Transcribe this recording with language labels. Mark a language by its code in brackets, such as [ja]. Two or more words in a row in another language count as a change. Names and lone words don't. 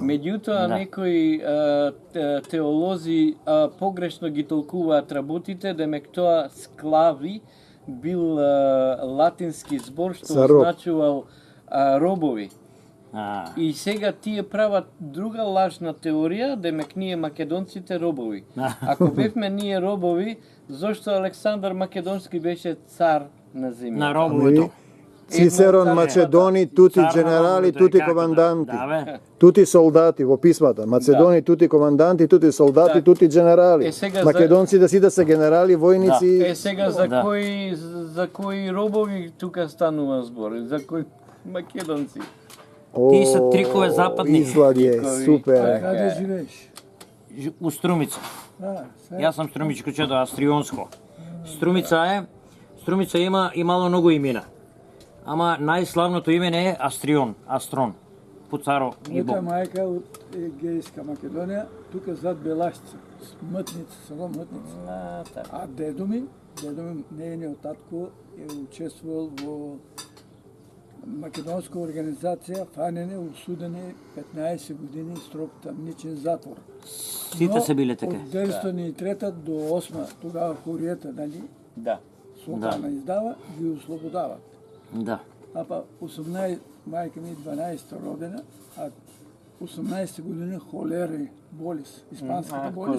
[mk] Меѓутоа некои теолози погрешно ги толкуваат работите, демек тоа склави бил латински збор што означувал робови. И сега тие прават друга лажна теорија, демек ние македонците робови. Ако бевме ние робови, зошто Александар Македонски беше цар на земјата? На робовето. Цицерон, [it] Macedoni, tutti generali, tutti comandanti, tutti soldati [mk] во писмата. [it] Macedoni, tutti comandanti, tutti soldati, tutti generali. [mk] Македонците сите се генерали, војници. Сега за кои робови тука станува збор? За кои македонци? Тие се трикове западни. Излади супер. Каде живееш? У Струмица. Јас сум струмичко чедо, астрионско. Струмица има имало многу имена. Ама најславното име не е Астрон, по царо и Бог. Мојата мајка од Егејска Македонија, тука зад Белашца, село Мътница. А дедо ми, нејниот татко е учествувал во македонска организация, фанене, осудене 15 години строг тамничен затвор. Сите се биле така. [bg] От 1903 до 8 тогава хурията, нали, [mk] Да. [bg] султана издава, ги освободават. [mk] Да. [bg] А па 18, майка ми 12-та родена, а 18 година холера, болест, испанската болест.